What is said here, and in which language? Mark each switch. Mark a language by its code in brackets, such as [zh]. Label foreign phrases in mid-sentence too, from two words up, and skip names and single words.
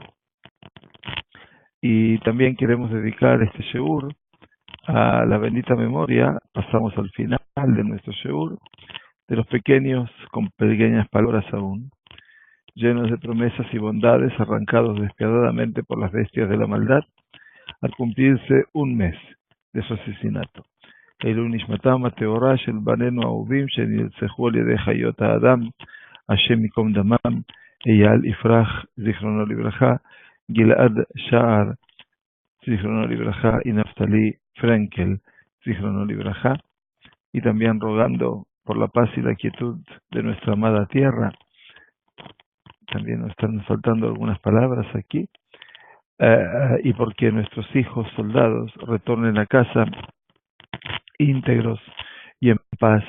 [es] Y también queremos dedicar este shiur a la bendita memoria. Pasamos al final de nuestro shiur, de los pequeños con pequeñas palabras aún, llenos de promesas y bondades, arrancados despiadadamente por las bestias de la maldad, al cumplirse un mes de su asesinato. [he] אלו נשמתם הטהורה של בנינו אהובים שנרצחו על ידי חיות האדם, השם ייקום דמם, אייל יפרח זיכרונו לברכה, גלעד שער זיכרונו לברכה y Naftali Frenkel זיכרונו לברכה, [es] y también rogando por la paz y la quietud de nuestra amada tierra. También nos están faltando algunas palabras aquí. Y porque nuestros hijos soldados retornen a casa íntegros y en paz.